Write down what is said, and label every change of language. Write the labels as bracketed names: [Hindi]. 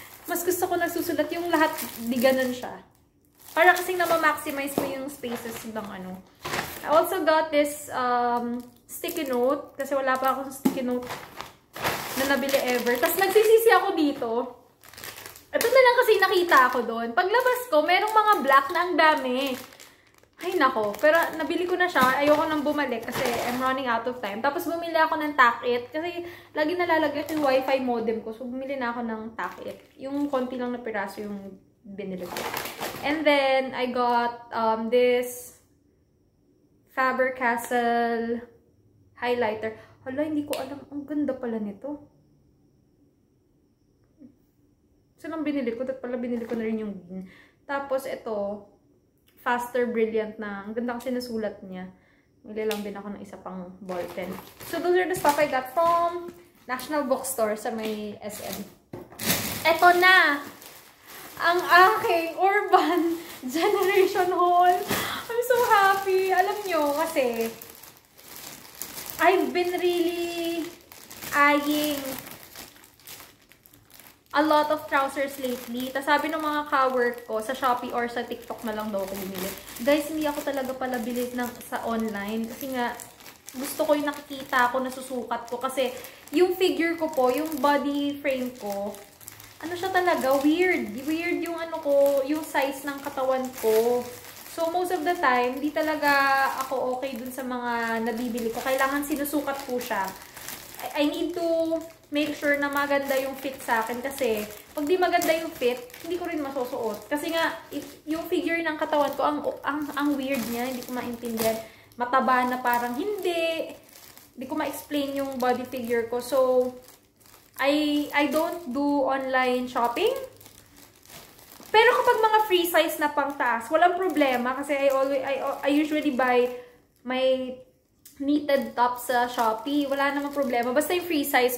[Filipino] Mas gusto ko nagsusulat yung lahat, di ganun siya. Para kasing na-maximize mo yung spaces ng ano. [English] I also got this sticky note. [Filipino] Kasi wala pa akong sticky note na nabili ever. Tapos nagsisisi ako dito. Ito na lang kasi nakita ako doon. Paglabas ko, merong mga black na ang dami. Ay nako. Pero nabili ko na siya. Ayoko nang bumalik kasi [English] I'm running out of time. [Filipino] Tapos bumili ako ng Tac-It. Kasi lagi nalalagay yung wifi modem ko. So bumili na ako ng Tac-It. Yung konti lang na piraso yung binili ko. [English] And then I got this Faber-Castell highlighter. [Filipino] Hala, hindi ko alam. Ang ganda pala nito. So nang binili ko. At pala binili ko na rin yung green. Tapos ito, Faster Brilliant na. Ang ganda kasi nasulat niya. Bili lang din ako ng isa pang ball pen. [English] So, those are the stuff I got from National Bookstore sa may SM. [Filipino] Eto na! Ang aking Urban Generation haul. [English] I'm so happy. [Filipino] Alam nyo, kasi [English] I've been really eyeing a lot of trousers lately. [Filipino] Tapos sabi ng mga ka-work ko, sa Shopee or sa TikTok na lang daw ako bumili. Guys, hindi ako talaga pala bili sa online. Kasi nga, gusto ko yung nakikita ko, nasusukat ko. Kasi yung figure ko po, yung body frame ko, ano siya talaga, weird. Weird yung ano ko, yung size ng katawan ko. So, most of the time, di talaga ako okay dun sa mga nabibili ko. Kailangan sinusukat ko siya. [English] I need to make sure [Filipino] na maganda yung fit sa akin kasi pag di maganda yung fit, hindi ko rin masusuot. Kasi nga, yung figure ng katawan ko, ang weird niya, hindi ko maintindihan. Mataba na parang hindi ko ma-explain yung body figure ko. [English] So, I don't do online shopping. [Filipino] Pero kapag mga free size na pang taas, walang problema kasi [English] I usually buy my knitted top [Filipino] sa Shopee. Wala namang problema. Basta yung free size.